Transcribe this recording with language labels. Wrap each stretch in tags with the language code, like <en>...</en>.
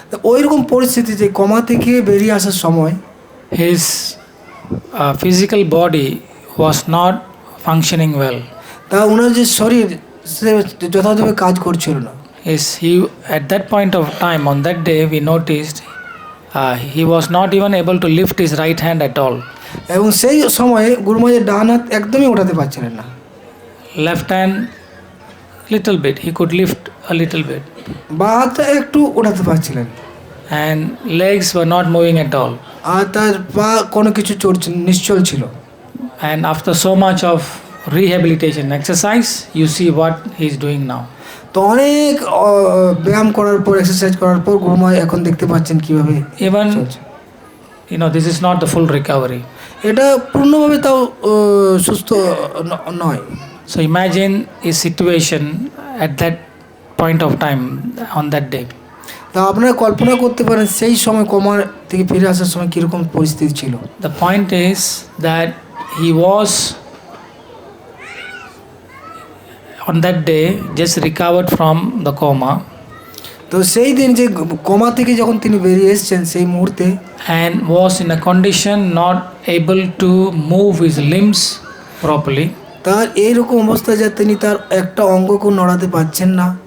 <bn>ওই রকম পরিস্থিতিতে কমা থেকে বেরিয়ে আসার সময়</bn> <en>his physical body was not functioning well.</en> <bn>তা ওনার যে শরীর সে যথাযথভাবে কাজ করছিল না।</bn> <en>At that point of time, on that day, we noticed he was not even able to lift his right hand at all.</en> <bn>এবং সেই সময়ে গুরু মহারাজের ডান হাত একদমই ওঠাতে পারছিলেন না।</bn> <en>Left hand, little bit, he could lift a little bit.</en> <bn>বাঁ হাতটা একটু ওঠাতে পারছিলেন।</bn> <en>And legs were not moving at all.</en> <bn>আর তার পা কোনো কিছু নিশ্চল ছিল।</bn> <en>And after so much of rehabilitation exercise, you see what he is doing now.</en> <bn>তো অনেক ব্যায়াম করার পর এক্সারসাইজ করার পর গুরু মহারাজ এখন দেখতে পাচ্ছেন কিভাবে</bn> <en>Even this is not the full recovery.</en> <bn>এটা পূর্ণভাবে তাও সুস্থ নয়।</bn> <en>So imagine a situation at that point of time on that day.</en> <bn>তা আপনারা কল্পনা করতে পারেন সেই সময় কমা থেকে ফিরে আসার সময় কীরকম পরিস্থিতি ছিল।</bn> <en>The point is that he was on that day just recovered from the coma.</en> <bn>তো সেই দিন যে কমা থেকে যখন তিনি বেরিয়ে এসেছেন সেই মুহূর্তে</bn> <en>And was in a condition not able to move his limbs properly.</en> <bn>তার এইরকম অবস্থা যে তিনি তার একটা অঙ্গকেও নড়াতে পারছেন না।</bn>